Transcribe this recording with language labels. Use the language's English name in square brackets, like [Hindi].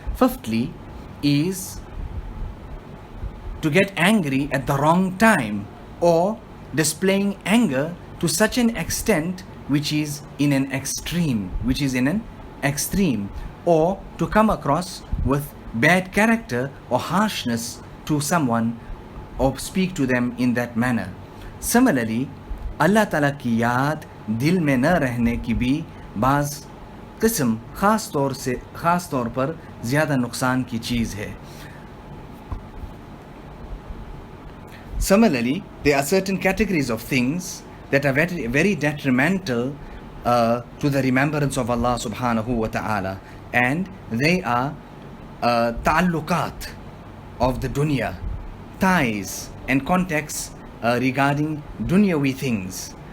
[English] Fifthly is to get angry at the wrong time, or displaying anger to such an extent which is in an extreme, or to come across with bad character or harshness to someone, or speak to them in that manner. [Hindi] Similarly, Allah Ta'ala की याद दिल में न रहने की भी बाज़ किस्म ख़ास तौर पर ज़्यादा नुकसान की चीज़ है. [English] Similarly, there are certain categories of things that are very, very detrimental to the remembrance of Allah subhanahu wa ta'ala, and they are ta'alluqat of the dunya, ties and contacts regarding dunyawi things.